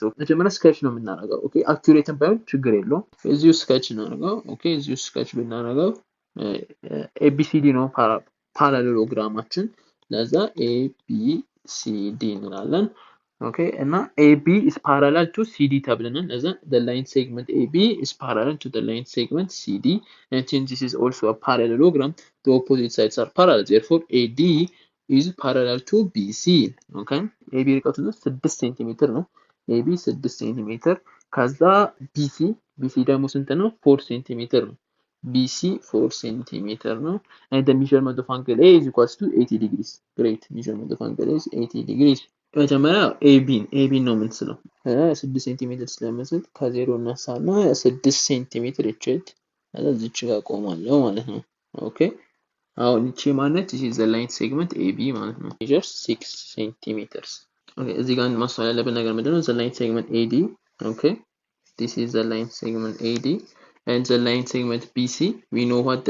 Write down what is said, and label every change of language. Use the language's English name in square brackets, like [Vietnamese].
[English] So, መጀመሪያ sketch ነው የምናደርገው። Okay, [Amharic] accurate ባይሆን ችግር የለውም። [English] እዚሁ sketch እናደርገው። Okay, እዚሁ sketch ብናደርገው ABCD ነው ፓራሌሎግራማችን። [Amharic] ለዛ ABCD እንላለን። [English] Okay, and now AB is parallel to CD ተብለናል። ለዛ the line segment AB is parallel to the line segment CD, and since this is also a parallelogram, the opposite sides are parallel. Therefore, AD is parallel to BC. [Amharic] Okay, AB ርቀቱ 6 ሴንቲሜትር ነው። AB 6 ሴንቲሜትር ከዛ BC ደግሞ ስንት ነው? 4 ሴንቲሜትር ነው። BC 4 centimeter ነው. [English] And the measurement of angle A is equals to 80 degrees. Great. Measurement of angle A is 80 degrees. [Amharic] መጀመሪያ AB ነው የምንስለው 6 ሴንቲሜትር ስለምስል ከዜሮ እናሳና 6 ሴንቲሜትር እቺት እዚች ጋር ቆማለሁ ማለት ነው። ኦኬ አሁን እቺ ማለት [English] this is the line segment AB ማለት ነው measures 6 centimeters [Amharic] ኦኬ እዚህ ጋር ማስተዋል ያለብን ነገር ምንድነው the line segment AD ኦኬ this is the line segment AD and the line segment BC we know